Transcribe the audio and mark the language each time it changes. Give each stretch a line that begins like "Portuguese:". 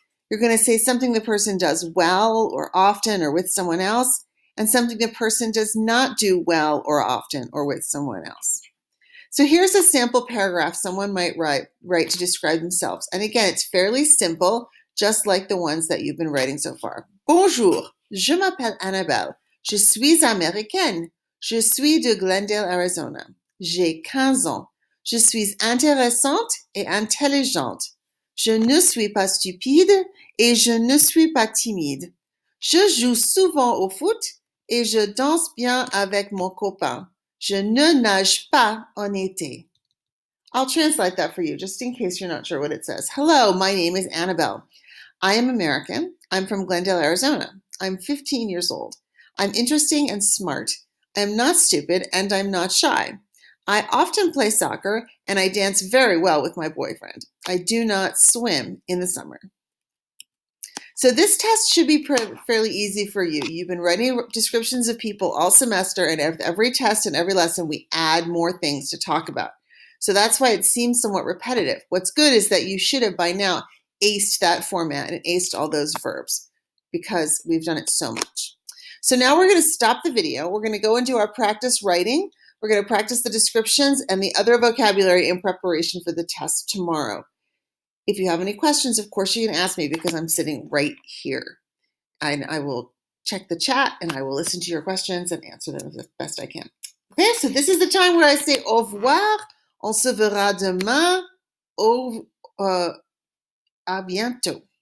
English: You're going to say something the person does well or often or with someone else, and something the person does not do well or often or with someone else. So here's a sample paragraph someone might write to describe themselves. And again, it's fairly simple, just like the ones that you've been writing so far.
French: Bonjour, je m'appelle Annabelle. Je suis américaine. Je suis de Glendale, Arizona. J'ai 15 ans. Je suis intéressante et intelligente. Je ne suis pas stupide et je ne suis pas timide. Je joue souvent au foot et je danse bien avec mon copain. Je ne nage pas en été.
English: I'll translate that for you just in case you're not sure what it says. Hello, my name is Annabelle. I am American. I'm from Glendale, Arizona. I'm 15 years old. I'm interesting and smart. I'm not stupid and I'm not shy. I often play soccer and I dance very well with my boyfriend. I do not swim in the summer. So this test should be fairly easy for you. You've been writing descriptions of people all semester, and every test and every lesson we add more things to talk about. So that's why it seems somewhat repetitive. What's good is that you should have by now aced that format and aced all those verbs because we've done it so much. So now we're going to stop the video. We're going to go into our practice writing. We're going to practice the descriptions and the other vocabulary in preparation for the test tomorrow. If you have any questions, of course, you can ask me because I'm sitting right here. And I will check the chat and I will listen to your questions and answer them as best I can. Okay, so this is the time where I say
French: au revoir. On se verra demain. À bientôt.